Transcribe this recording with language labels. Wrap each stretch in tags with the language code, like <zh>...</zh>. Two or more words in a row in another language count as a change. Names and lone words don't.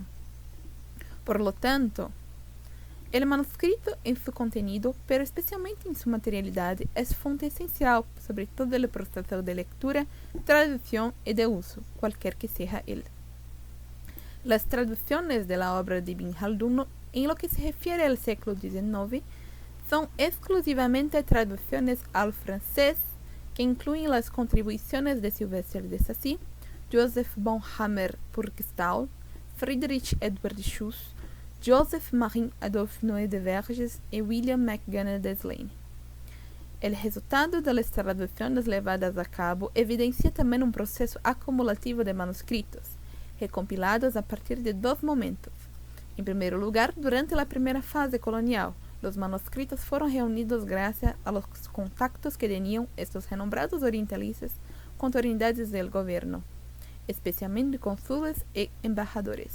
<es>Por lo tanto, el manuscrito en su contenido, pero especialmente en su materialidad, es fuente esencial sobre todo el proceso de lectura, traducción y de uso, cualquier que sea él. Las traducciones de la obra de Ibn Khaldun, en lo que se refiere al siglo XIX, son exclusivamente traducciones al francés que incluyen las contribuciones de Sylvestre de Sacy, Joseph von Hammer-Purgstall, Friedrich Edward Schuss, Joseph Marie Adolphe Noé de Verges y William McGann de Slane. El resultado de las traducciones llevadas a cabo evidencia también un proceso acumulativo de manuscritos, recompilados a partir de dos momentos. En primer lugar, durante la primera fase colonial, los manuscritos fueron reunidos gracias a los contactos que tenían estos renombrados orientalistas con autoridades del gobierno, especialmente cónsules y embajadores.</es>